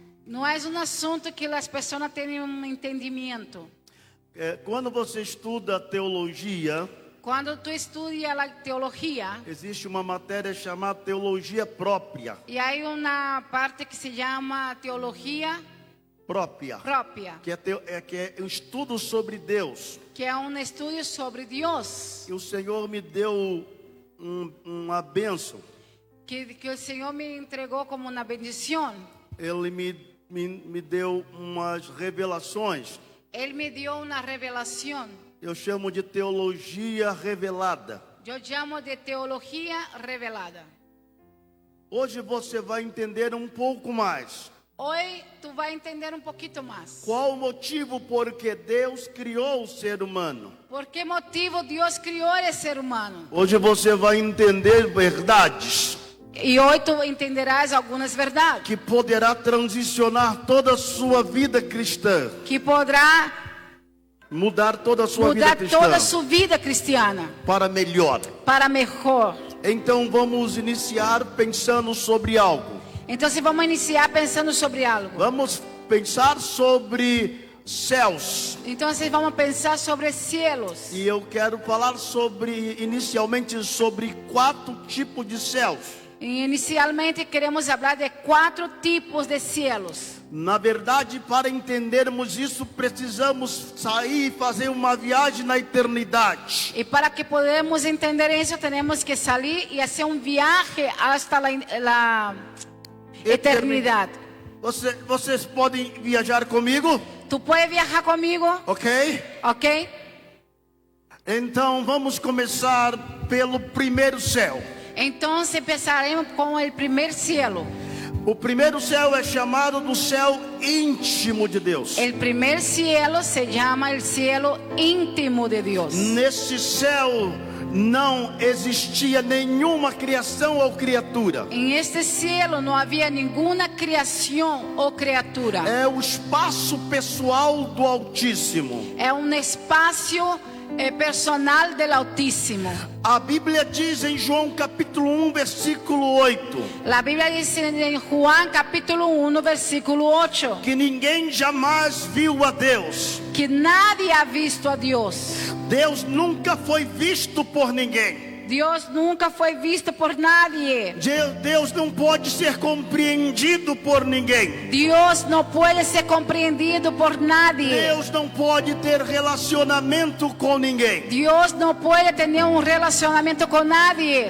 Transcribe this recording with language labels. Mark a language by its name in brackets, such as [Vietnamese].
[Spanish] No es un asunto que las personas tienen un entendimiento. [Portuguese] Quando você estuda teologia, [Spanish] Cuando tú estudias la teología, [Portuguese] existe uma matéria chamada teologia própria. [Spanish] y hay una parte que se llama teología [Portuguese] Própria. [Spanish] propia, [Portuguese] Que é um estudo sobre Deus. [Spanish] que es un estudio sobre Dios, [Portuguese] E o Senhor me deu uma bênção. [Spanish] que el Señor me entregó como una bendición. [Portuguese] Ele me deu umas revelações. [Spanish] Él me dio una revelación. [Portuguese] Eu chamo de teologia revelada. [Spanish] Yo llamo de teología revelada. [Portuguese] Hoje você vai entender um pouco mais. [Spanish] Hoy tú vas a entender un poquito más. [Portuguese] Qual o motivo por que Deus criou o ser humano? [Spanish] ¿Por qué motivo Dios crió el ser humano? [Portuguese] Hoje você vai entender verdades [Spanish] Y hoy tú entenderás algunas verdades [Portuguese] que poderá transicionar toda a sua vida cristã, [Spanish] que podrá [Portuguese] mudar toda a sua vida mudar cristã [Spanish] toda su vida cristiana [Portuguese] para melhor. [Spanish] para mejor. [Portuguese] Então vamos iniciar pensando sobre algo. [Spanish] Entonces vamos a iniciar pensando sobre algo. [Portuguese] Vamos pensar sobre céus. [Spanish] Entonces vamos a pensar sobre cielos. [Portuguese] E eu quero falar inicialmente sobre 4 tipos de céus. [Spanish] Y inicialmente queremos hablar de 4 tipos de cielos. [Portuguese] Na verdade, para entendermos isso, precisamos sair e fazer uma viagem na eternidade. [Spanish] Y para que podamos entender eso, tenemos que salir y hacer un viaje hasta la eternidad. [Portuguese] Vocês podem viajar comigo? [Spanish] ¿Tú puedes viajar conmigo? [Portuguese] Ok? [Spanish] ¿Ok? [Portuguese] Então vamos começar pelo primeiro céu. [Spanish] Entonces empezaremos con el primer cielo. [Portuguese] O primeiro céu é chamado do céu íntimo de Deus. [Spanish] El primer cielo se llama el cielo íntimo de Dios. [Portuguese] Nesse céu não existia nenhuma criação ou criatura. [Spanish] En este cielo no había ninguna creación o criatura. [Portuguese] É o espaço pessoal do Altíssimo. [Spanish] Es un espacio personal del Altísimo. [Portuguese] A Bíblia diz em João capítulo 1, versículo 8. [Spanish] La Biblia dice en Juan capítulo 1, versículo 8. [Portuguese] Que ninguém jamais viu a Deus. [Spanish] Que nadie ha visto a Dios. [Portuguese] Deus nunca foi visto por ninguém. [Spanish] Dios nunca foi visto por nadie. [Portuguese] Deus não pode ser compreendido por ninguém. [Spanish] Dios no puede ser comprendido por nadie. [Portuguese] Deus não pode ter relacionamento com ninguém. [Spanish] Dios no puede tener un relacionamiento con nadie.